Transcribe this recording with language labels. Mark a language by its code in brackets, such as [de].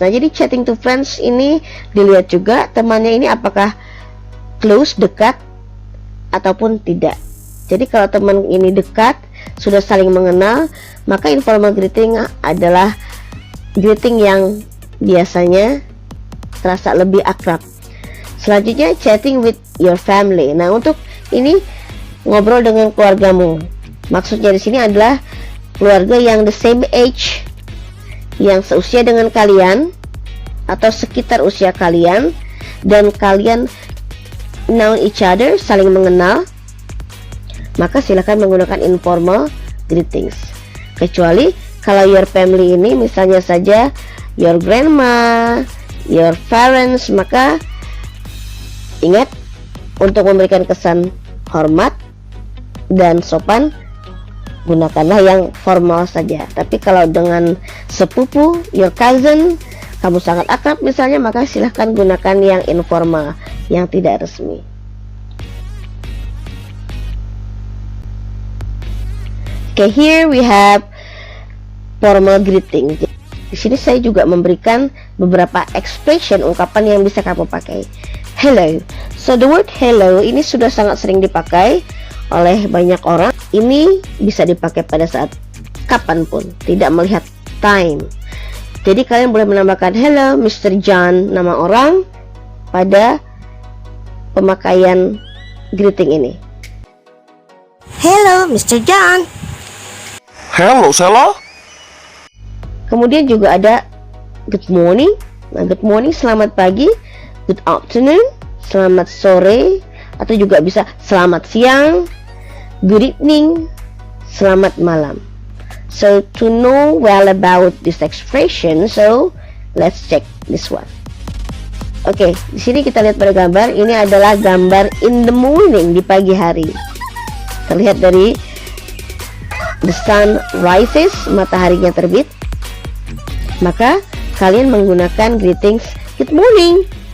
[id] Nah, jadi [en] chatting to friends [id] ini dilihat juga temannya ini apakah close, dekat, ataupun tidak. Jadi kalau teman ini dekat, sudah saling mengenal, maka informal greeting adalah greeting yang biasanya terasa lebih akrab. Selanjutnya, [en] chatting with your family. [id] Nah, untuk ini ngobrol dengan keluargamu. Maksudnya di sini adalah keluarga yang [en] the same age, [id] yang seusia dengan kalian atau sekitar usia kalian, dan kalian [en] know each other, [id] saling mengenal, maka silakan menggunakan informal greetings. Kecuali kalau your family ini misalnya saja [en] your grandma, your parents, [id] maka ingat untuk memberikan kesan hormat dan sopan, gunakanlah yang formal saja. Tapi kalau dengan sepupu, [en] your cousin, [id] kamu sangat akrab misalnya, maka silahkan gunakan yang informal, yang tidak resmi. [en] Okay, here we have formal greeting. [id] Di sini saya juga memberikan beberapa expression, ungkapan yang bisa kamu pakai. Hello. [en] So the word hello [id] ini sudah sangat sering dipakai oleh banyak orang. Ini bisa dipakai pada saat kapanpun, tidak melihat time. Jadi kalian boleh menambahkan hello Mr. John, nama orang, pada pemakaian greeting ini. [en] Hello, Mr. John. Hello, Sela. [id] Kemudian juga ada good morning. Nah, good morning selamat pagi, good afternoon selamat sore, atau juga bisa selamat siang, good evening selamat malam. [en] So to know well about this expression, so let's check this one. [id] Oke, di sini kita lihat pada gambar. Ini adalah gambar [en] in the morning, [id] di pagi hari. Terlihat dari [en] the sun rises, [id] mataharinya terbit. Maka kalian menggunakan greetings good morning.